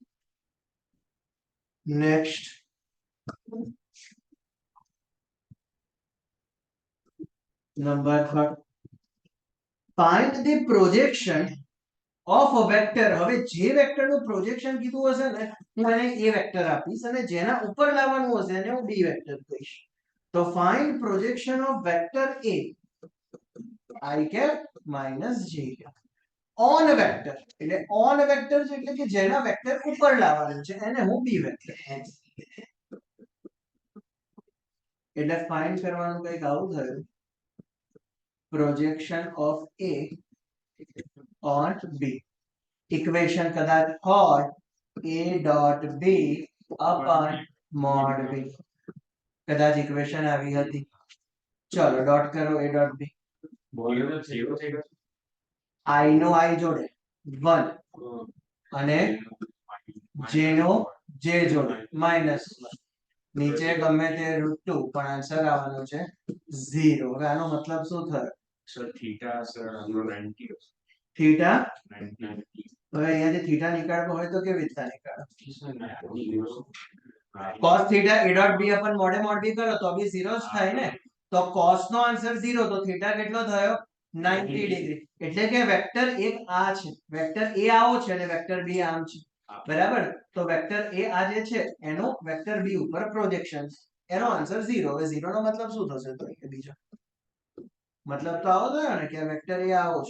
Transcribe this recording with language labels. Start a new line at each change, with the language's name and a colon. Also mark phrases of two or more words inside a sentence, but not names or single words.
English: Next, number 3. Find the projection of a vector.
Gujarati: હવે જે વેક્ટર નું પ્રોજેક્શન કીધું હશે ને હું એને a વેક્ટર આપીશ અને જેના ઉપર લાવવાનું હશે એને હું b વેક્ટર કહીશ.
English: તો find projection of vector a I cap minus j cap on vector.
Gujarati: એટલે
English: on vector
Gujarati: એટલે કે જેના વેક્ટર ઉપર લાવવાનું છે એને હું b વેક્ટર કહીશ. એટલે ફાઇન્ડ કરવાનું કંઈક આવું થયું.
English: projection of a on b. ઇક્વેશન
Gujarati: કદાચ હોય
English: a dot b upon mod b.
Gujarati: કદાચ ઇક્વેશન આવી હતી. ચલો ડોટ કરો
English: a dot b.
Gujarati: i નો i જોડે 1 અને j નો j જોડે -1. નીચે ગમે તે √2 પણ આન્સર આવવાનો છે 0. હવે આનો મતલબ શું થયો સર થીટા સર આપણો 90 થીટા 90. હવે અહીંયાથી થીટા નીકાળવો હોય તો કેવી રીતના નીકાળો cos થીટા
English: a dot b upon mod a mod b
Gujarati: કરો તો બી 0 જ થાય ને. તો cos નો આન્સર 0 તો થીટા કેટલો થયો 90 ડિગ્રી એટલે કે વેક્ટર એક આ છે વેક્ટર a આવો છે અને વેક્ટર b આમ છે બરાબર તો વેક્ટર a આ જે છે એનો વેક્ટર b ઉપર પ્રોજેક્શન એનો આન્સર 0 હવે 0 નો મતલબ શું થશે તો કે બીજો મતલબ તો આવો થયો ને કે વેક્ટર a આવો છે